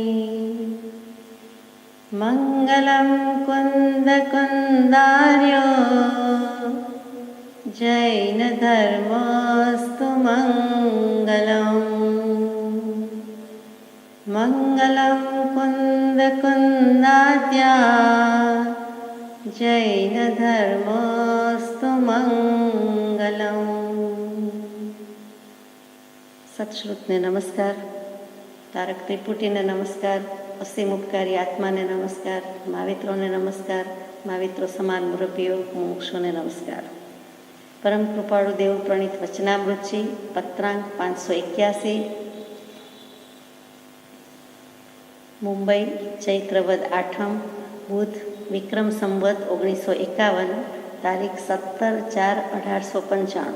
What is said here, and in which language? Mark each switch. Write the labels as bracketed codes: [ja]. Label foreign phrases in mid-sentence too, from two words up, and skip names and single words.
[sa] मङ्गलं कुन्दकुन्दार्यो जैनधर्मोऽस्तु मङ्गलम् मङ्गलं कुन्दकुन्दाद्या जैनधर्मोऽस्तु मङ्गलम्। [gu] સત્શ્રુતને નમસ્કાર, તારક ત્રિપુટીને નમસ્કાર, અસીમ ઉપકારી આત્માને નમસ્કાર, માવિત્રોને નમસ્કાર, માવિત્રો સમાન મુરબ્બીઓ મુમુક્ષુને નમસ્કાર. પરમ કૃપાળુ દેવ પ્રણીત વચનામૃતજી પત્રાંક 581 મુંબઈ ચૈત્રવદ આઠમ બુધ વિક્રમ સંવત 1951 તારીખ 17/4/1895.